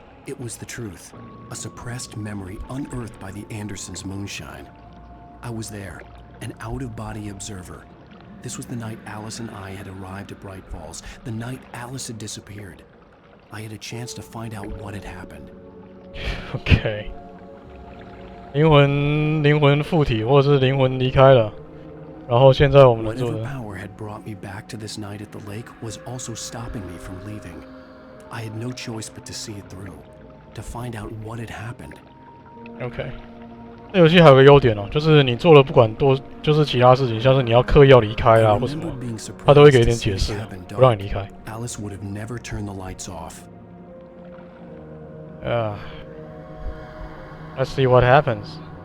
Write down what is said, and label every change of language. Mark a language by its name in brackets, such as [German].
[English] It was the truth, a suppressed memory unearthed by the Andersons' moonshine. I was there, an out-of-body observer. This was the night Alice and I had arrived at Bright Falls, the night Alice had disappeared. I had a chance to find out what had happened. [Chinese] OK， 灵魂附体，或者是灵魂离开了，然后现在我们能做 [English] Whatever [Chinese] 的。 [English] power had brought me back to this night at the lake was also stopping me from leaving. I had no choice but to see it through, to find out what had happened. [Chinese] OK， 这游戏还有个优点哦，就是你做了不管多，就是其他事情，像是你要刻意要离开啊或什么，他都会给一点解释，不让你离开。 [English] Alice would have never turned the lights off. Let's see what happens.